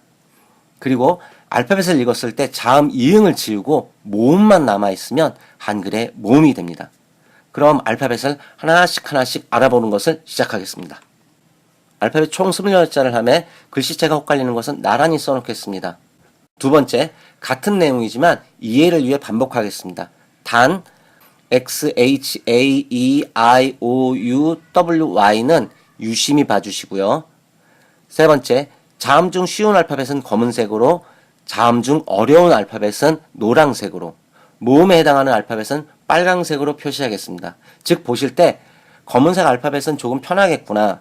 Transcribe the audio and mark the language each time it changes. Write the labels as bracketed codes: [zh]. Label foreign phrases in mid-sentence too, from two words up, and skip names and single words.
[ko] 그리고 알파벳을 읽었을 때 자음 이응을 지우고 모음만 남아있으면 한글의 모음이 됩니다. 그럼 알파벳을 하나씩 알아보는 것을 시작하겠습니다. 알파벳 총 26자를 하며 글씨체가 헷갈리는 것은 나란히 써놓겠습니다. 두 번째, 같은 내용이지만 이해를 위해 반복하겠습니다. 단, [en] X, H, A, E, I, O, U, W, [ko] Y는 유심히 봐주시고요. 세 번째, 자음 중 쉬운 알파벳은 검은색으로, 자음 중 어려운 알파벳은 노란색으로, 모음에 해당하는 알파벳은 빨강색으로 표시하겠습니다. 즉 보실 때 검은색 알파벳은 조금 편하겠구나.